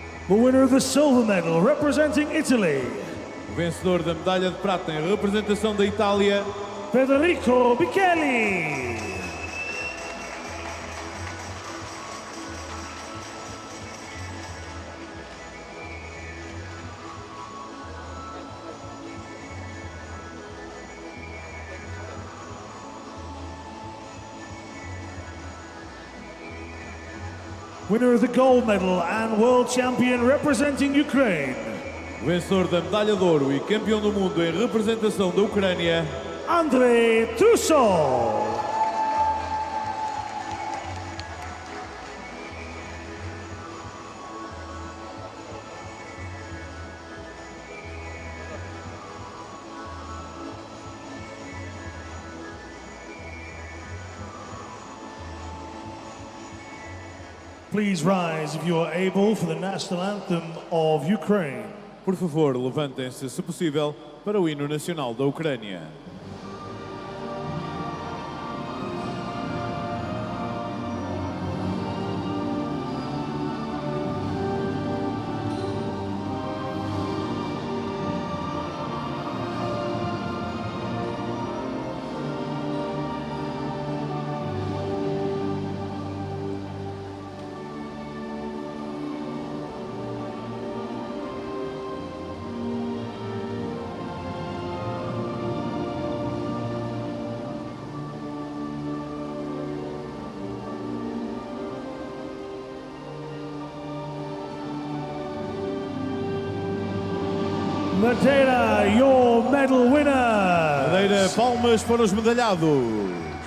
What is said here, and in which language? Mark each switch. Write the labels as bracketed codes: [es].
[en] The winner of the silver medal representing Italy. [pt] o vencedor da medalha de prata em representação da Itália, Federico Bichelli. [en] Winner of the gold medal and world champion representing Ukraine. [pt] o vencedor da medalha de ouro e campeão do mundo em representação da Ucrânia, Andrei Tussol. [en] Please rise if you are able for the national anthem of Ukraine. [pt] por favor, levantem-se, se possível, para o hino nacional da Ucrânia. [en] Madeira, your medal winner. [pt] Madeira, palmas para os medalhados.